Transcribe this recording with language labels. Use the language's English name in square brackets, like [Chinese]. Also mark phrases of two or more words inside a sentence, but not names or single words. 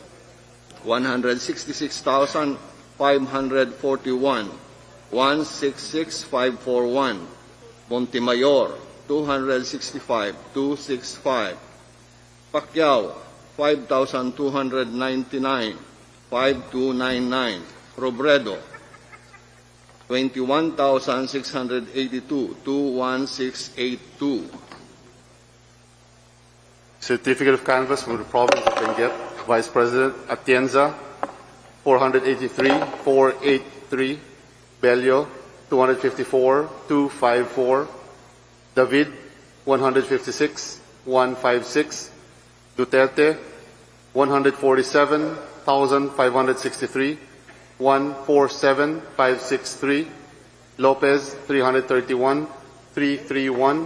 [English] 166,541, 166,541, Montemayor 265, 265, Pacquiao 5,299, 5299, Robredo 21,682, 21682. Certificate of canvass from the province of Benguet, Vice President Atienza, 483, 483, Bello, 254, 254, David, 156, 156, Duterte, 147,563, 147,563, Lopez, 331, 331.